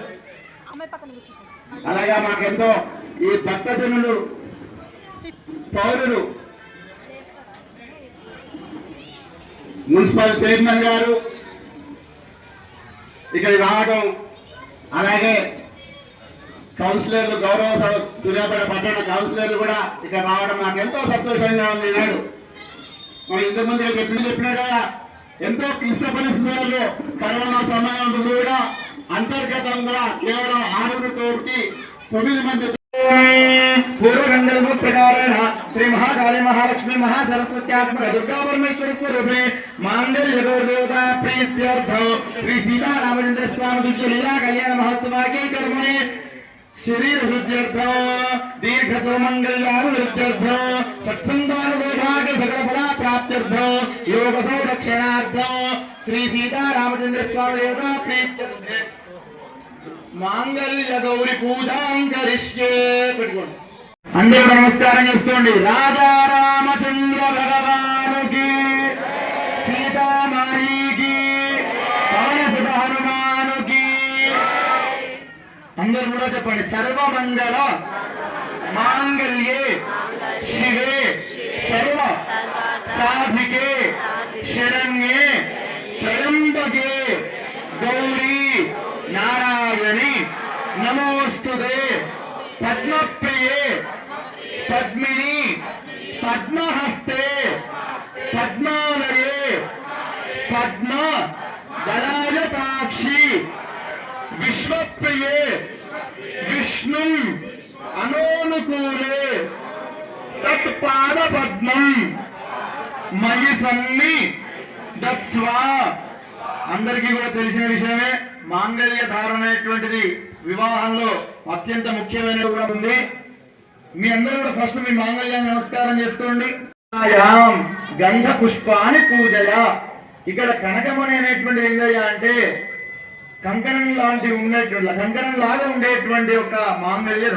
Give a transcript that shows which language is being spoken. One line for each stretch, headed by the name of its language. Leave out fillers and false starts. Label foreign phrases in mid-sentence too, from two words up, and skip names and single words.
Telugu: అలాగే మాకెంతో ఈ భక్తజనులు పౌరులు మున్సిపల్ చైర్మన్ గారు ఇక్కడికి రావడం, అలాగే కౌన్సిలర్లు గౌరవ సూర్యాపేట పట్టణ కౌన్సిలర్లు కూడా ఇక్కడ రావడం నాకు ఎంతో సంతోషంగా ఉంది. నాడు మరి ఇంతకుముందు చెప్పినాడు ఎంతో క్లిష్ట పరిస్థితులలో కరోనా సమయంలో కూడా అంతర్గతంగా కేవలం 6 తోటి 9 మంది
Sanskrit: पूर्वगंधर्व प्रकारेण श्री महाकाली महालक्ष्मी महासरस्वत्यात्मक दुर्गा परमेश्वरी स्वरूपे मांगल्य गौरदेवता प्रीत्यर्थं श्री सीता रामचंद्र स्वामी दिव्य लीला कल्याण महोत्सव के कर्मणे शरीर शुद्ध्यर्थं दीर्घ सुमंगल्याभिवृद्ध्यर्थं सत्संतान सौभाग्य सकल फल प्राप्त्यर्थं योग संरक्षणार्थं श्री सीता रामचंद्र स्वामी देवता प्रीत्यर्थं मांगल्य गौरी पूजां करिष्ये
Telugu: పెట్టుకోండి అందరూ నమస్కారం చేసుకోండి రాజా రామచంద్ర భగవానుకి సీతామాయికి పవన సుత హనుమానుకి అందరూ కూడా చెప్పండి
Sanskrit: సర్వమంగళ మాంగళ్యే శివే సర్వ సాధికే శరణ్యే త్రయంబకే గౌరీ नारायणी नमोस्तुते पद्मप्रिये पद्मिनी पद्महस्ते पद्मालये पद्म दलायताक्षी विश्वप्रिये विष्णु अनोनुकूले तत्पादपद्मं मयि सन्नि दत्स्वा
Telugu: అందరికీ కూడా తెలిసిన విషయమే మాంగళ్య ధారణ అనేటువంటిది వివాహంలో అత్యంత ముఖ్యమైన కూడా ఉంది. మీ అందరూ కూడా ఫస్ట్ మీ మాంగళ్యాన్ని నమస్కారం చేసుకోండి. గంధ పుష్పాన్ని పూజయ. ఇక్కడ కనకమణి అనేటువంటి ఏందయ్యా అంటే కంకణం లాంటి ఉండేటువంటి కంకణం లాగా ఉండేటువంటి ఒక మాంగళ్యం.